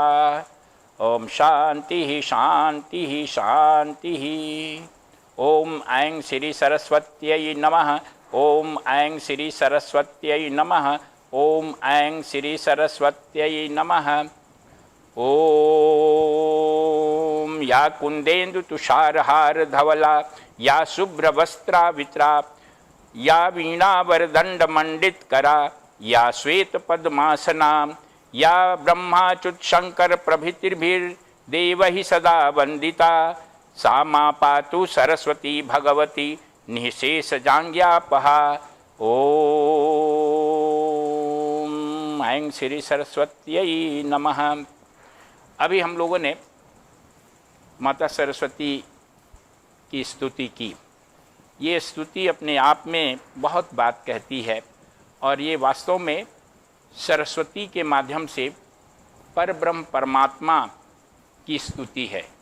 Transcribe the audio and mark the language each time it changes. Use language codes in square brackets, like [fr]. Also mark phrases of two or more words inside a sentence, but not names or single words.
[sa] ओम शांति शांति शांति। ओम ऐं श्री सरस्वत्यै नमः। ओम ऐं श्री सरस्वत्यै नमः। ओम ऐं श्री सरस्वत्यै नमः। ओम या कुंदेन्दु तुषारहार धवला या शुभ्रवस्त्रावित्रा या वीणावरदंड मंडित करा या श्वेत पद्मासना या ब्रह्माच्युत शंकर प्रभृतिर्भिर्देवैः सदा वंदिता सा मां पातु सरस्वती भगवती निःशेषजाड्यापहा। ओम ऐं श्री सरस्वत्यै नमः। [hi] अभी हम लोगों ने माता सरस्वती की स्तुति की। ये स्तुति अपने आप में बहुत बात कहती है और ये वास्तव में सरस्वती के माध्यम से परब्रह्म परमात्मा की स्तुति है।